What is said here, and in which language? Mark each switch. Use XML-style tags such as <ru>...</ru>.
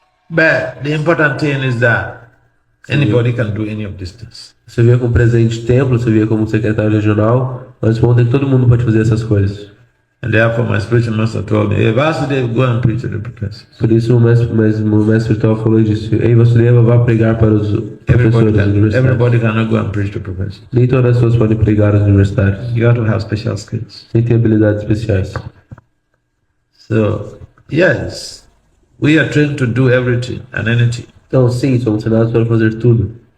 <en>But the important thing is that anybody can do any of these things.</en> <pt>Você via como presidente de templo, você via como secretário regional, mas o ponto é que todo mundo pode fazer essas coisas.</pt> <en>And therefore, my spiritual master told me, "Hey, Vasudeva, go and preach to the professors."</en> <pt>Por isso o mestre espiritual falou e disse: Ei, Vasudeva, vá pregar para os professores universitários.</pt> <en>Everybody cannot go and preach to professors.</en> <pt>Nem todas as pessoas podem pregar aos universitários.</pt> <en>You have to have special skills.</en> <pt>Tem que ter habilidades especiais.</pt> <en>So, yes, we are trained to do everything and anything,</en> <pt>Então, sim, somos treinados para fazer tudo.</pt>